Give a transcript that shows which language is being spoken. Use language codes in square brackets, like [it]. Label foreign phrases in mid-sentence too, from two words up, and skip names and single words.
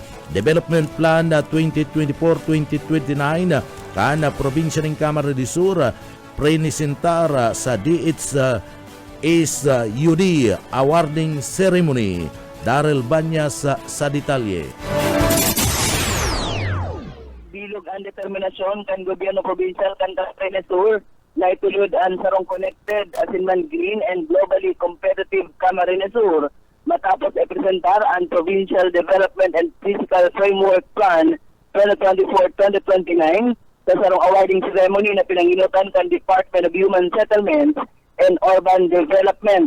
[bik] Development Plan 2024-2029 kana probinsya ng Camarines Sur prenisentara sa DHS-UD [en] awarding ceremony. [bik] Daryl Banyas sa detalye. Bilog ang determinasyon kan gobyerno provincial kan Camarines Sur na itulod ang sarong connected asin man [en] green and globally competitive [bik] Camarines Sur matapos i-presentar ang Provincial Development and Physical Framework Plan 2024-2029 sa sarong [en] awarding ceremony [bik] na pinanginutan kan Department of Human Settlements and Urban Development.